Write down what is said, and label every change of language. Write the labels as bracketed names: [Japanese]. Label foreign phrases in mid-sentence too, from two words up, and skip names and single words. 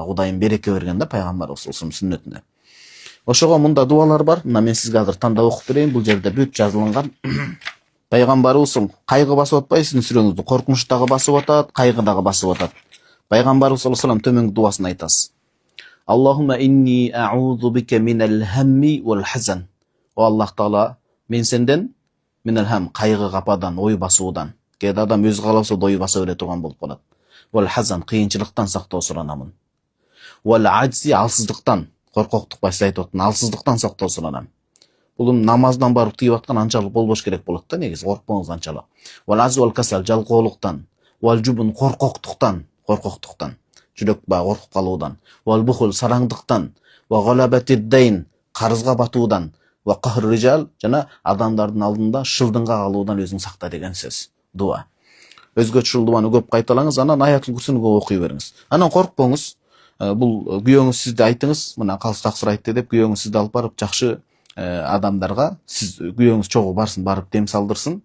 [Kyrgyz] Кудайым береке берген да пайгамбарыбыз сүннөтүндө. Ошого мында дубалар бар. Мына мен сизге азыр тандап окуп берейин. Бул жерде бүт жазылган. Пайгамбарыбыз кайгы басып атпайбы сиздин сүрөңүздү? Коркунуч дагы басып атат, кайгы дагы басып атат. Пайгамбарыбыз [Arabic] صلى الله عليه وسلم [Kyrgyz] төмөнкү дубасын айтасыз. [Arabic] اللهم إني أعوذ بك من الهم والحزن. [Kyrgyz] О Аллах Таала, мен сенден [Arabic] من الهم, [Kyrgyz] кайгы кападан, ой басуудан. Кээде адам өз кааласа ой баса бере турган болуп калат. [Arabic] والحزن, [Kyrgyz] кыйынчылыктан сактоо суранамын. [Arabic] والعجز, [Kyrgyz] алсыздыктан, коркоктук ба сиз айтып атқан, алсыздыктан сактоо суранам. Бул намаздан барып тийип аткан анчалык болбош керек болот да, негизи коркпоңуз анчалык. [Arabic] والعجز والكسل, жалкоолуктан, والجبن, [Kyrgyz] коркоктуктан, жүрөк коркуп калуудан, [Arabic] والبخل, сараңдыктан, وغلبة الدين, карызга батуудан, وقهر الرجال, [Kyrgyz] жана адамдардын алдында шылдыңга калуудан өзүң сакта деген сөз. Дуа. Өзгөчө дубаны көп кайталаңыз, анан аятыл курсуну көп окуй бериңиз. Анан коркпоңуз. Бул күйөөңүз сизди айтыңыз, мына калыс таксыр айтты деп күйөөңүз сизди алып барып жакшы адамдарга, сиз күйөөңүз чогуу барсын, барып дем салдырсын.